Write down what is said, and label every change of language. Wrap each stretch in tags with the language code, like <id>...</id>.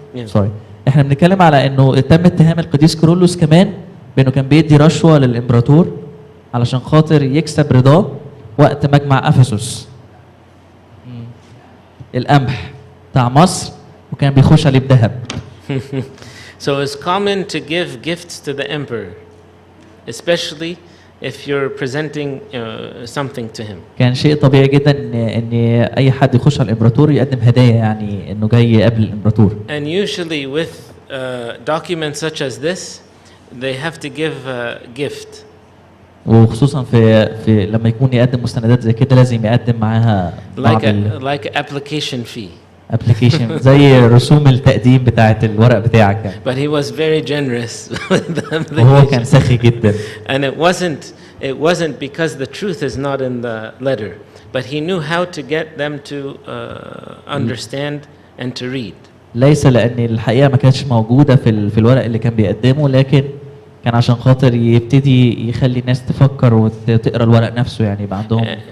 <en>Sorry.</en> <ar>احنا بنتكلم على انه تم اتهام القديس كيرلس كمان بانه كان بيدي رشوه للامبراطور علشان خاطر يكسب رضاه وقت مجمع افسس. القمح بتاع مصر وكان بيخش عليه بذهب.</ar> <en>So it's common to give gifts to the emperor, especially if you're presenting something to him.</en> <ar>كان شيء طبيعي جدا ان اي حد يخش على الامبراطور يقدم هدايا، يعني انه جاي يقابل الامبراطور.</ar> <en>And usually with documents such as this, they have to give a gift.</en> <ar>وخصوصا في لما يكون يقدم مستندات زي كده لازم يقدم معاها</ar> <en>like application fee.</en> <ar>application زي رسوم التقديم بتاعت الورق بتاعك يعني.</ar> <en>But he was very generous with the application.</en> <ar>وهو كان سخي جدا.</ar> <en>And it wasn't because the truth is not in the letter, but he knew how to get them to understand and to read.</en> <ar>ليس لأن الحقيقة ما كانتش موجودة في الورق اللي كان بيقدمه، لكن كان عشان خاطر يبتدي يخلي الناس تفكر وتقرا الورق نفسه، يعني يبقى عندهم</ar>